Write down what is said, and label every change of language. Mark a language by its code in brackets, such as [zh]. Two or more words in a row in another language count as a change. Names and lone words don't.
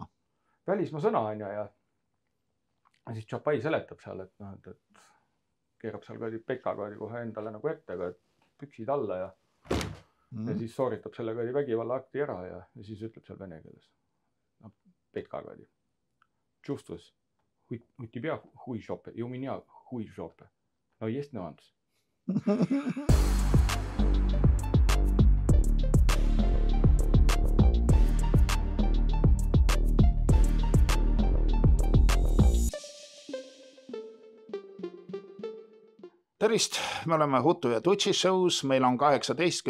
[et] Välismaa sõna on ja siis Tšapai seletab seal, et keerab seal Pekka kohe endale nagu ette, et püksid alla ja siis sooritab selle vägivalla akti ära ja siis ütleb seal vene keeles. [ru] Pekka чувствуешь, у тебя хуй жопе, и у меня хуй жопе. Но есть нюанс. [et] Tervist, me oleme Hutu ja Tutsi shows, meil on 18.